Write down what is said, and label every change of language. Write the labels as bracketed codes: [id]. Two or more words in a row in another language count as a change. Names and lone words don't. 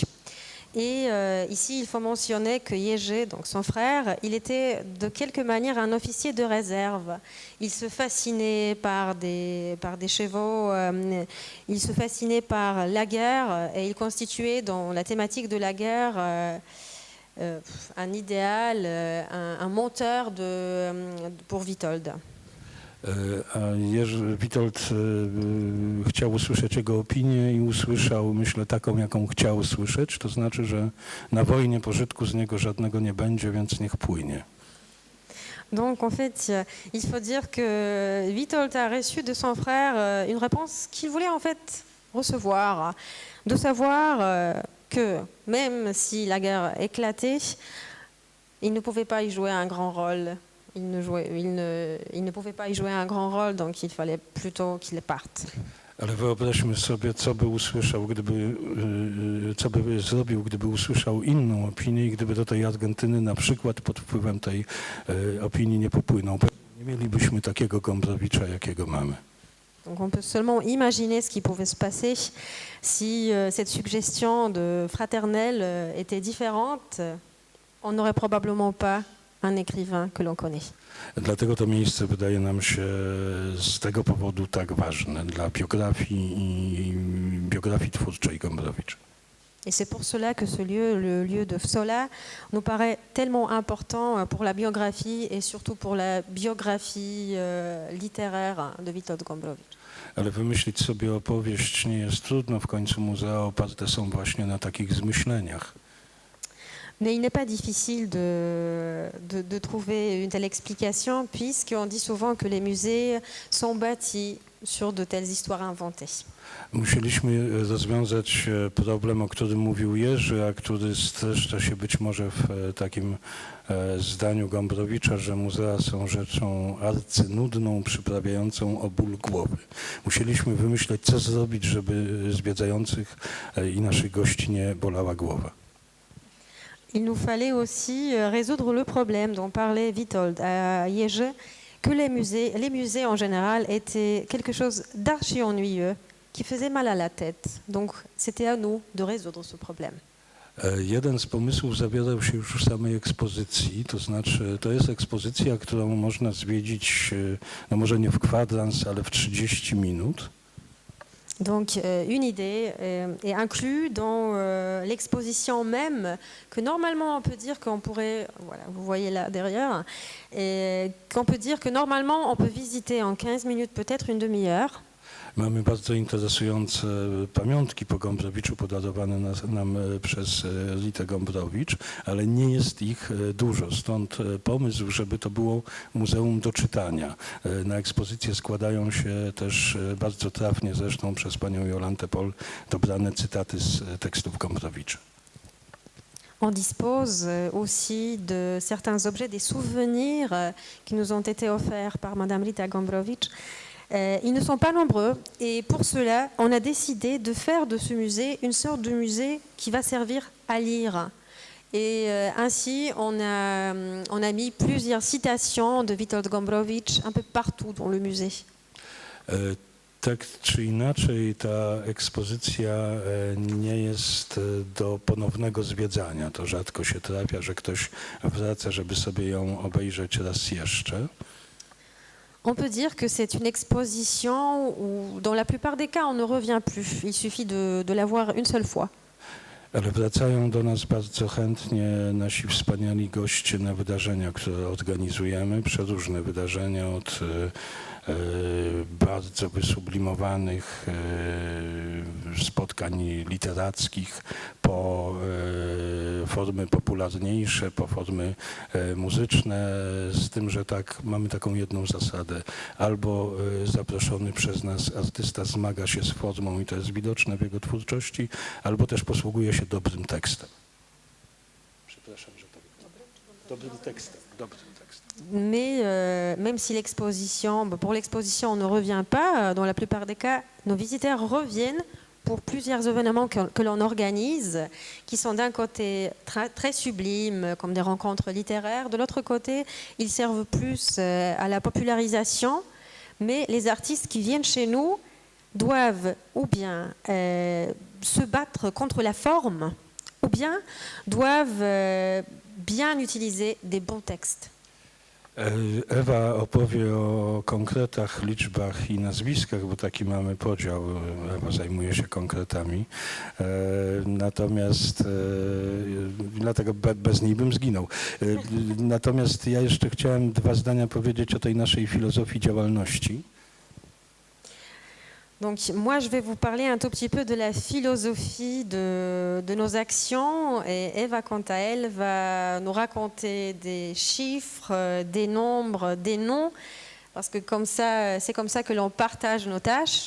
[fr] Et ici, il faut mentionner que Jerzy, donc son frère, il était de quelque manière un officier de réserve. Il se fascinait par des chevaux, il se fascinait par la guerre et il constituait dans la thématique de la guerre un idéal, un mentor pour Witold. [pl] A Witold chciał usłyszeć jego opinię i usłyszał, myślę, taką, jaką chciał usłyszeć. To znaczy, że na wojnie pożytku z niego żadnego nie będzie, więc niech płynie. [fr] Donc en fait, il faut dire que Witold a reçu de son frère une réponse qu'il voulait en fait recevoir, de savoir que même si la guerre éclatait, il ne pouvait pas y jouer un grand rôle. Il ne pouvait pas y jouer un grand rôle, donc il fallait plutôt qu'il parte. [pl] Ale wyobraźmy sobie, co by zrobił, gdyby usłyszał inną opinię i gdyby do tej Argentyny na przykład pod wpływem tej opinii nie popłynął. Nie mielibyśmy takiego Gombrowicza, jakiego mamy. [fr] Donc on peut seulement imaginer ce qui pouvait se passer si cette suggestion de fraternelle était différente. On n'aurait probablement pas un écrivain que l'on connaît. [pl] Dlatego to miejsce wydaje nam się z tego powodu tak ważne dla biografii twórczej Gombrowicz. [fr] Et c'est pour cela que ce lieu, le lieu de Wsola, nous paraît tellement important pour la biographie et surtout pour la biographie littéraire de Witold Gombrowicz. [pl] Ale wymyślić sobie opowieść nie jest trudno, w końcu muzea oparte są właśnie na takich zmyśleniach. [fr] Mais il n'est pas difficile de trouver une telle explication, puisqu'on dit souvent que les musées sont bâtis sur de telles histoires inventées. [pl] Musieliśmy rozwiązać problem, o którym mówił Jerzy, a który streszcza się być może w takim zdaniu Gombrowicza, że muzea są rzeczą arcynudną, przyprawiającą o ból głowy. Musieliśmy wymyśleć, co zrobić, żeby zwiedzających i naszych gości nie bolała głowa. [fr] Il nous fallait aussi résoudre le problème dont parlait Witold à Jerzy, que les musées en général étaient quelque chose d'archi ennuyeux, qui faisait mal à la tête. Donc c'était à nous de résoudre ce problème. [pl] Jeden z pomysłów zawierał się już w samej ekspozycji, to znaczy to jest ekspozycja, którą można zwiedzić, no może nie w kwadrans, ale w 30 minut. [fr] Donc une idée est inclue dans l'exposition même, que normalement on peut dire qu'on pourrait, voilà, vous voyez là derrière, et qu'on peut dire que normalement on peut visiter en 15 minutes, peut-être une demi-heure. [pl] Mamy bardzo interesujące pamiątki po Gombrowiczu podarowane nam przez Ritę Gombrowicz, ale nie jest ich dużo. Stąd pomysł, żeby to było muzeum do czytania. Na ekspozycję składają się też bardzo trafnie zresztą przez panią Jolantę Pol dobrane cytaty z tekstów Gombrowicza. [fr] On dispose aussi de certains objets, des souvenirs qui nous ont été offerts par Madame Rita Gombrowicz. Ils ne sont pas nombreux et pour cela, on a décidé de faire de ce musée une sorte de musée qui va servir à lire. Et ainsi, on a mis plusieurs citations de Witold Gombrowicz un peu partout dans le musée. [pl] Tak czy inaczej, ta ekspozycja nie jest do ponownego zwiedzania. To rzadko się trafia, że ktoś wraca, żeby sobie ją obejrzeć raz jeszcze. [fr] On peut dire que c'est une exposition où, dans la plupart des cas, on ne revient plus. Il suffit de la voir une seule fois. [pl] Ale wracają do nas bardzo chętnie nasi wspaniali goście na wydarzenia, które organizujemy, przeróżne wydarzenia od bardzo wysublimowanych spotkań literackich po formy popularniejsze, po formy muzyczne, z tym, że tak mamy taką jedną zasadę. Albo zaproszony przez nas artysta zmaga się z formą i to jest widoczne w jego twórczości, albo też posługuje się dobrym tekstem. Przepraszam, że tak. Dobrym tekstem. [fr] Mais même si pour l'exposition, on ne revient pas, dans la plupart des cas, nos visiteurs reviennent pour plusieurs événements que l'on organise, qui sont d'un côté très sublimes, comme des rencontres littéraires. De l'autre côté, ils servent plus à la popularisation, mais les artistes qui viennent chez nous doivent ou bien se battre contre la forme, ou bien doivent bien utiliser des bons textes. [pl] Ewa opowie o konkretach, liczbach i nazwiskach, bo taki mamy podział. Ewa zajmuje się konkretami. Natomiast dlatego bez niej bym zginął. Natomiast ja jeszcze chciałem 2 zdania powiedzieć o tej naszej filozofii działalności. [fr] Donc moi, je vais vous parler un tout petit peu de la philosophie de nos actions et Eva, quant à elle, va nous raconter des chiffres, des nombres, des noms, parce que c'est comme ça que l'on partage nos tâches.